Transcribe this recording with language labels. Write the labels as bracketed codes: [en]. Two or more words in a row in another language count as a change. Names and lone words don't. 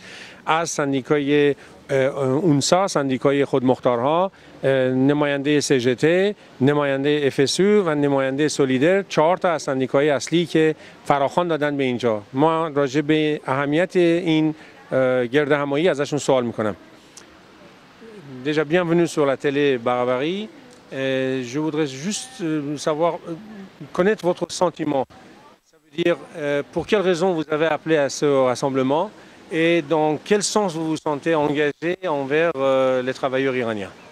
[fa] از سندیکای اونسا، سندیکای خودمختارها، نماینده CGT، نماینده FSU و نماینده سولیدر، 4 تا از سندیکای اصلی که فراخوان دادن به اینجا. ما راجع به اهمیت این گرد همایی ازشون سوال میکنم. [fr] Déjà bienvenue sur la télé Barabari. Je voudrais juste savoir, connaître votre sentiment. Ça veut dire pour quelles raisons vous avez appelé à ce rassemblement et dans quel sens vous vous sentez engagé envers les travailleurs iraniens.